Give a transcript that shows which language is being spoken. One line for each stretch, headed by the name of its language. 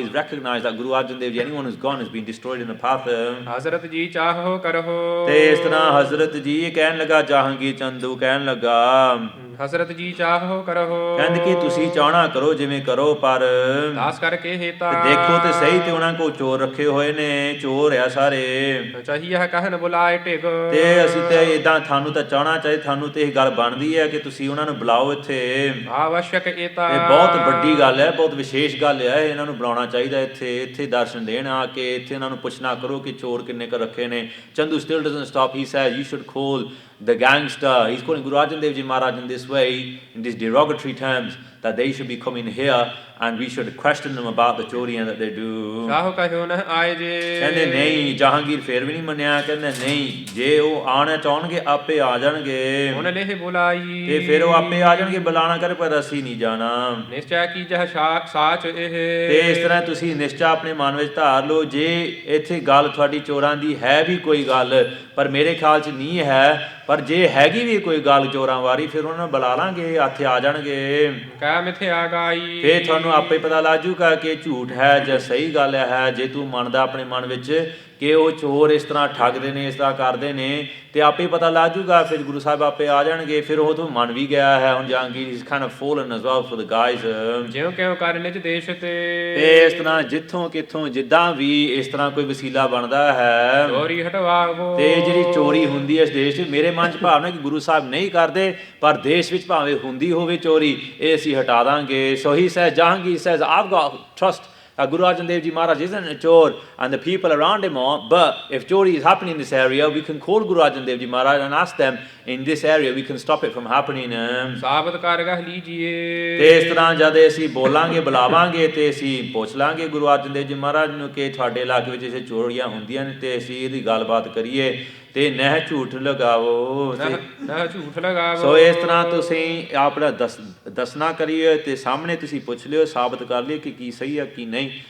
English: He's recognized that Guru Arjan Dev Ji, anyone who's gone has been destroyed in the path.
Punjabi: ਹਜ਼ਰਤ ਜੀ ਚਾਹੋ ਕਰੋ, ਤੇ ਇਸ ਤਰ੍ਹਾਂ ਹਜ਼ਰਤ ਜੀ ਕਹਿਣ ਲੱਗਾ, ਜਹਾਂਗੀਰ ਚੰਦੂ ਕਹਿਣ ਲੱਗਾ, ਹਜ਼ਰਤ ਜੀ ਚਾਹੋ ਕਰੋ, ਕਹਿੰਦੇ ਕਿ ਤੁਸੀਂ ਚਾਹਣਾ ਕਰੋ ਜਿਵੇਂ ਕਰੋ, ਪਰ ਦਾਸ ਕਰਕੇ ਹੇਤਾ ਦੇਖੋ ਤੇ ਸਹੀ ਤੇ ਉਹਨਾਂ ਕੋਲ ਚੋਰ ਰੱਖੇ ਹੋਏ ਨੇ, ਚੋਰ ਆ ਸਾਰੇ, ਚਾਹੀਏ ਕਹਿਣ ਬੁਲਾਏ ਟਿਕ, ਤੇ ਅਸੀਂ ਤੇ ਇਦਾਂ ਤੁਹਾਨੂੰ ਤਾਂ ਚਾਹਣਾ ਚਾਹੀਦਾ, ਤੁਹਾਨੂੰ ਤੇ ਇਹ ਗੱਲ ਬਣਦੀ ਹੈ ਕਿ ਤੁਸੀਂ ਉਹਨਾਂ ਨੂੰ ਬੁਲਾਓ ਇੱਥੇ. ਆਵਸ਼ਕ ਏਤਾ, ਇਹ ਬਹੁਤ ਵੱਡੀ ਗੱਲ ਹੈ, ਬਹੁਤ ਵਿਸ਼ੇਸ਼ ਗੱਲ ਹੈ, ਇਹਨਾਂ ਨੂੰ ਬੁਲਾਉਣਾ ਚਾਹੀਦਾ ਇੱਥੇ ਦਰਸ਼ਨ ਦੇਣ ਆ ਕੇ, ਇੱਥੇ ਇਹਨਾਂ ਨੂੰ ਪੁੱਛਣਾ ਕਰੋ ਕਿ ਚੋਰ ਕਿੰਨੇ ਕੁ ਰੱਖੇ ਨੇ. Chandu
English: still doesn't stop. He says you should call the gangster. He's calling Guru Arjun Dev Ji Maharaj in this way, in these derogatory terms, that they should be coming here and we should question them about the choriyan that they do.
Punjabi: ਸਾਹੋ ਕਹਿਓ ਨ ਆਏ ਜੇ ਕਹਿੰਦੇ ਨਹੀਂ, ਜਹਾਂਗੀਰ ਫੇਰ ਵੀ ਨਹੀਂ ਮੰਨਿਆ। ਕਹਿੰਦੇ ਨਹੀਂ, ਜੇ ਉਹ ਆਣਾ ਚਾਹਣਗੇ ਆਪੇ ਆ ਜਾਣਗੇ। ਹੁਣ ਲੇਹ ਬੁਲਾਈ ਤੇ ਫਿਰ ਉਹ ਆਪੇ ਆ ਜਾਣਗੇ, ਬੁਲਾਣਾ ਕਰ, ਪਰ ਅਸੀਂ ਨਹੀਂ ਜਾਣਾ। ਨਿਸ਼ਚੈ ਕੀ ਜਹ ਸਾਚ ਇਹ ਤੇ ਇਸ ਤਰ੍ਹਾਂ ਤੁਸੀਂ ਨਿਸ਼ਚਾ ਆਪਣੇ ਮਨ ਵਿੱਚ ਧਾਰ ਲਓ। ਜੇ ਇੱਥੇ ਗੱਲ ਤੁਹਾਡੀ ਚੋਰਾਂ ਦੀ ਹੈ ਵੀ ਕੋਈ ਗੱਲ, ਪਰ ਮੇਰੇ ਖਿਆਲ 'ਚ ਨਹੀਂ ਹੈ, ਪਰ ਜੇ ਹੈਗੀ ਵੀ ਕੋਈ ਗੱਲ ਚੋਰਾਂ ਵਾਰੀ, ਫਿਰ ਉਹਨਾਂ ਨੂੰ ਬੁਲਾ ਲਾਂਗੇ, ਇੱਥੇ ਆ ਜਾਣਗੇ। ਕਹਿ ਮਿਥਿਆ ਗਾਈ ਫਿਰ ਤੁਹਾਨੂੰ ਆਪੇ ਪਤਾ ਲੱਗ ਜੂਗਾ ਕਿ ਝੂਠ ਹੈ ਜਾਂ ਸਹੀ ਗੱਲ ਹੈ। ਜੇ ਤੂੰ ਮੰਨਦਾ ਆਪਣੇ ਮਨ ਵਿੱਚ ਕਿ ਉਹ ਚੋਰ ਇਸ ਤਰ੍ਹਾਂ ਠੱਗਦੇ ਨੇ, ਇਸ ਤਰ੍ਹਾਂ ਕਰਦੇ ਨੇ, ਤੇ ਆਪੇ ਪਤਾ ਲੱਗ ਜੂਗਾ। ਫਿਰ ਗੁਰੂ ਸਾਹਿਬ ਆਪੇ ਆ ਜਾਣਗੇ। ਫਿਰ ਉਹ ਤੋਂ ਮੰਨ ਵੀ ਗਿਆ ਹੈ।
English: ਹੁਣ Jahangir is kind of fallen as well for the guys।
Punjabi: ਜਿਉਂ ਕਿਉਂ ਕਰ ਨਿਜ ਦੇਸ਼ ਤੇ ਇਸ ਤਰ੍ਹਾਂ ਜਿੱਥੋਂ ਕਿੱਥੋਂ ਜਿੱਦਾਂ ਵੀ ਇਸ ਤਰ੍ਹਾਂ ਕੋਈ ਵਸੀਲਾ ਬਣਦਾ ਹੈ, ਚੋਰੀ ਹਟਵਾਵੋ। ਤੇ ਜਿਹੜੀ ਚੋਰੀ ਹੁੰਦੀ ਹੈ ਇਸ ਦੇਸ਼ 'ਚ, ਮੇਰੇ ਮਨ 'ਚ ਭਾਵਨਾ ਕਿ ਗੁਰੂ ਸਾਹਿਬ ਨਹੀਂ ਕਰਦੇ, ਪਰ ਦੇਸ਼ ਵਿੱਚ ਭਾਵੇਂ ਹੁੰਦੀ ਹੋਵੇ ਚੋਰੀ, ਇਹ ਅਸੀਂ ਹਟਾ ਦਾਂਗੇ।
English: So he says, Jahangir says, I've got trust Guru Arjun Dev Ji Maharaj isn't a chor and the people around him are, but if chori is happening in this area, we can call Guru Arjun Dev Ji Maharaj and ask them in this area, we can stop it from happening।
Punjabi: ਸਾਬਤ ਕਰ ਗਹ ਲੀਜੀਏ। ਤੇ ਇਸ ਤਰ੍ਹਾਂ ਜਦ ਅਸੀਂ ਬੋਲਾਂਗੇ, ਬੁਲਾਵਾਂਗੇ, ਤੇ ਅਸੀਂ ਪੁੱਛ ਲਾਂਗੇ ਗੁਰੂ ਅਰਜਨ ਦੇਵ ਜੀ ਮਹਾਰਾਜ ਨੂੰ ਕਿ ਤੁਹਾਡੇ ਇਲਾਕੇ ਵਿੱਚ ਇਹ ਚੋਰੀਆਂ ਹੁੰਦੀਆਂ ਨੇ, ਤੇ ਅਸੀਂ ਇਹਦੀ ਗੱਲਬਾਤ ਕਰੀਏ, ਤੇ ਨਹਿ ਝੂਠ ਲਗਾਵੋ। ਨਹਿ ਝੂਠ ਲਗਾਵੋ। ਸੋ ਇਸ ਤਰ੍ਹਾਂ ਤੁਸੀਂ ਆਪਣਾ ਦੱਸਣਾ ਕਰੀਏ, ਤੇ ਸਾਹਮਣੇ ਤੁਸੀਂ ਪੁੱਛ ਲਿਓ, ਸਾਬਤ ਕਰ ਲਿਓ ਕਿ ਕੀ ਸਹੀ ਹੈ ਕੀ ਨਹੀਂ।